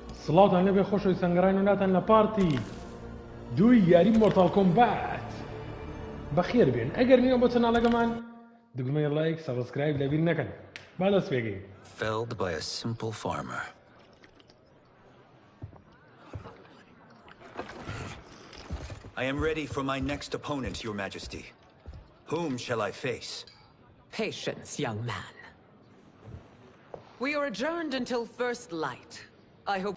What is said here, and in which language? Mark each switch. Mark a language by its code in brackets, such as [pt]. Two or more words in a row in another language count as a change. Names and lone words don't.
[ckb] سڵاوتان لەبێ خۆشەوی سەنگەڕان و ناتان لە پارتی دوی یاری مۆڕتاڵ کۆمبات بەخێر بێن ئەگەر نیوە بۆ چەناڵەکەمان دگمەی [en] like subscribe [ckb] لەبیر نەکەن با دەست پێگەین. [en] Felled by a simple farmer. I am ready for my next opponent, Your Majesty. Whom shall I face? Patience, young man. We are adjourned until first light. I hope...